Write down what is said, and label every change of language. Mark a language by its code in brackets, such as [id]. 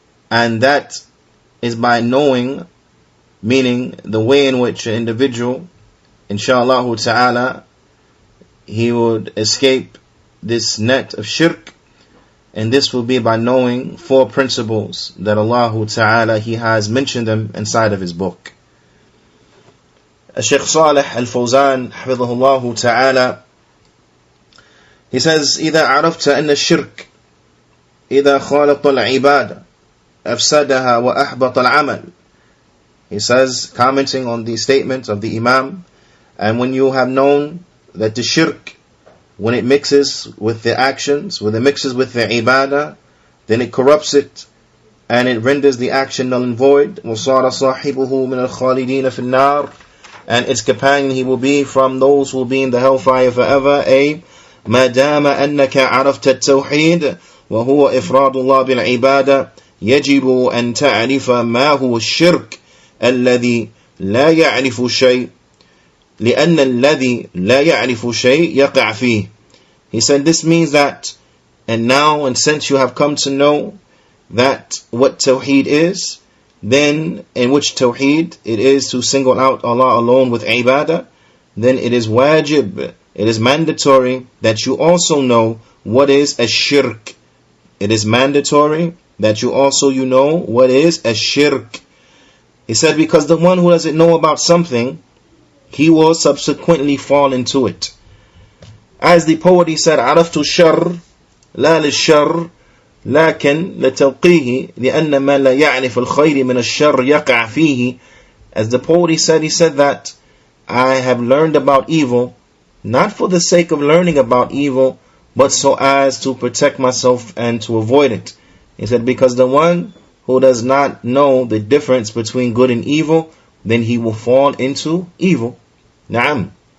[en] And that is by knowing, meaning the way in which an individual, inshallah ta'ala, he would escape this net of shirk, and this will be by knowing 4 principles that Allah ta'ala, He has mentioned them inside of His book. Shaykh Salih Al-Fawzan, hafidhahullah ta'ala, he says, [ar] إذا عرفت أن الشرك إذا خالط العبادة أفسدها وأحبط العمل. [en] He says, commenting on the statement of the Imam, and when you have known that the shirk, when it mixes with the actions, when it mixes with the ibadah, then it corrupts it, and it renders the action null and void. [ar] وَصَارَ صَاحِبُهُ مِنَ الْخَالِدِينَ فِي النَّارِ, [en] and its companion, he will be from those who will be in the hellfire forever. [ar] ما دام أنك عرفت التوحيد وهو إفراد الله بالعبادة يجب أن تعرف ما هو الشرك الذي لا يعرف شيء لأن الذي لا يعرف شيء يقع فيه. [en] He said this means that, and now, and since you have come to know that what Tawheed is, then in which Tawheed it is to single out Allah alone with ibadah, then it is wajib, it is mandatory that you also know what is a shirk. It is mandatory that you also know what is a shirk. He said, because the one who doesn't know about something, he will subsequently fall into it. As the poet, he said, [ar] عرفت الشر لا للشر لكن لتوقيه لأن ما لا يعرف الخير من الشر يقع فيه. [en] As the poet, he said that I have learned about evil, not for the sake of learning about evil, but so as to protect myself and to avoid it. He said, because the one who does not know the difference between good and evil, then he will fall into evil. Na'am.